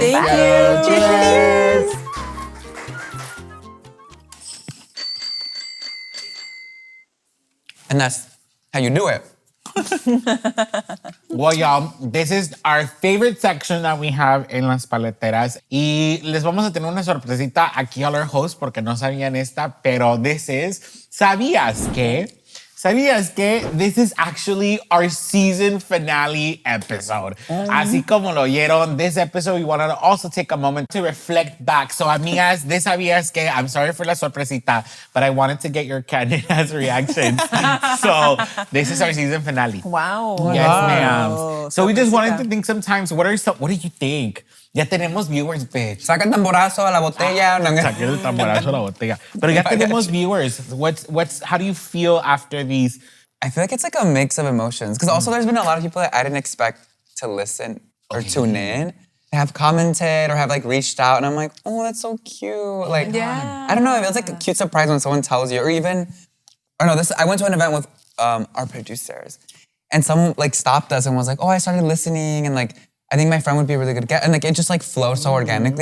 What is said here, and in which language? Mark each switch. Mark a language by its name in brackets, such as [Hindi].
[English] Thank you. Cheers. And that's how you do it. Well, y'all, this is our favorite section that we have in Las Paleteras. [Spanish] Y les vamos a tener una sorpresita aquí a [English] our host [Spanish] porque no sabían esta, pero [English] this is, [Spanish] ¿sabías que? ¿Sabías que? [English] This is actually our season finale episode. [Spanish] Así como lo oyeron, [English] this episode we wanted to also take a moment to reflect back. So, amigas, [Spanish] de ¿sabías que? [English] I'm sorry for [Spanish] la sorpresita, [English] but I wanted to get your candid ass reactions. So, this is our season finale. Wow. Yes, Wow. ma'am. So we just wanted to think sometimes, what do you think? [Spanish] Ya tenemos [English] viewers, bitch. [Spanish] Saca el tamborazo a la botella. Saqué el tamborazo a la botella. Pero ya tenemos [English] viewers. How do you feel after these? I feel like it's like a mix of emotions. Because also there's been a lot of people that I didn't expect to listen or tune in. They have commented or have like reached out and I'm like, oh, that's so cute. Like, Yeah. I don't know. It feels like a cute surprise when someone tells you, or even, I went to an event with our producers and someone like stopped us and was like, oh, I started listening and like, I think my friend would be a really good guest. And like, it just like flowed so organically.